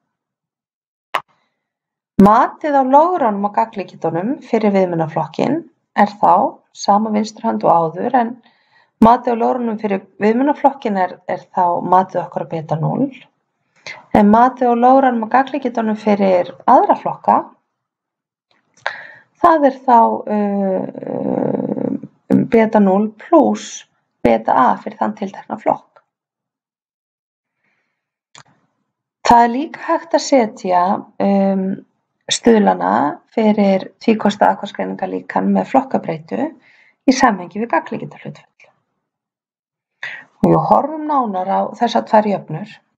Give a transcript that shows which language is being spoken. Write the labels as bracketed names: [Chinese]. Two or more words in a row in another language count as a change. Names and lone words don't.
[Icelandic] Matið á logurunum á gagnlegitunum fyrir viðmiðunarflokkinn er þá sama vinstri hönd og áður, en matið á logurunum fyrir viðmiðunarflokkinn er þá matið okkar á beta 0. En matið á logurunum á gagnlegitunum fyrir aðra flokka, það er þá beta 0 plus beta a fyrir þann tiltekna flokk. Það er líka hægt að setja stuðlana fyrir tvíkosta aðkvæðisgreiningarlíkan með flokkabreytu í samhengi við gagnlegitarhlutföll. Og við horfum nánar á þessar tvær jöfnur.